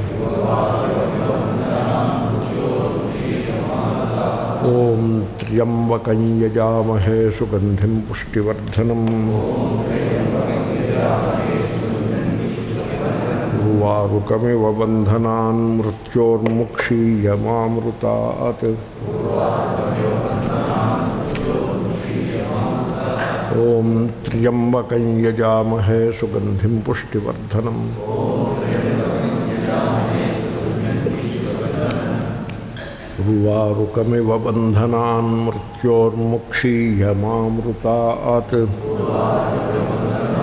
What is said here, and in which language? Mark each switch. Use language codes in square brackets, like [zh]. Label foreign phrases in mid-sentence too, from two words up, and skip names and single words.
[sa] ఓం త్ర్యంబకం యజామహే సుగంధిం పుష్టివర్ధనం. ఉర్వారుకమివ బంధనాన్ మృత్యోర్ముక్షీయమామృతాత్. ओम त्र्यंबकं यजामहे सुगंधिं पुष्टिवर्धनम् उर्वारुकमिव बन्धनान् मृत्योर्मुक्षीयमामृतात्